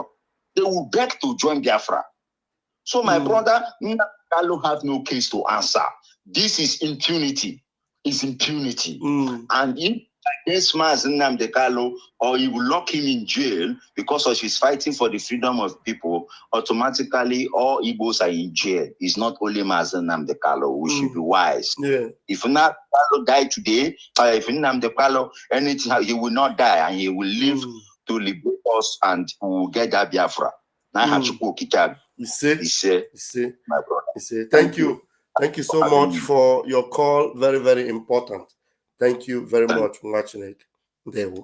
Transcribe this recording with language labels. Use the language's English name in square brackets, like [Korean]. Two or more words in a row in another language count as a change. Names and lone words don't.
[English] They will beg to join Biafra. So my brother, Nnamdi Kanu have no case to answer. This is impunity. It's impunity. And if against Mazi Nnamdi Kanu, or you will lock him in jail because of his fighting for the freedom of people, automatically all Igbos are in jail. It's not only Mazi Nnamdi Kanu. We should be wise. Yeah. If Nnamdi Kanu die today, or if Nnamdi Kanu anything, he will not die and he will live to liberate us and we will get that Biafra. You see, my brother. Thank you. Thank you so much for your call. Very, very important. Thank you very much for watching it.